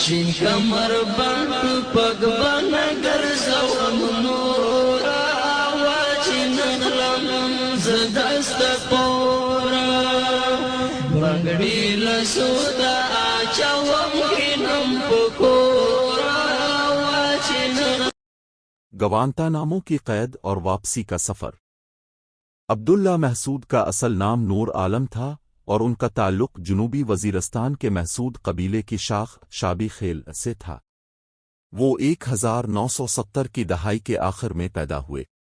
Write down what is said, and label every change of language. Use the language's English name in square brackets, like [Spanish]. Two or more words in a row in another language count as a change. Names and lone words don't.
[Urdu] شین کمر بند پگ بنگر زوم نورا واچن غلم زدست پورا بنگڑی لسودا چوم کینم پکورا واچن گوانتانامو کی قید اور واپسی کا سفر۔ عبداللہ محسود کا اصل نام نور عالم تھا اور ان کا تعلق جنوبی وزیرستان کے محسود قبیلے کی شاخ شابی خیل سے تھا۔ وہ 1970 کی دہائی کے آخر میں پیدا ہوئے۔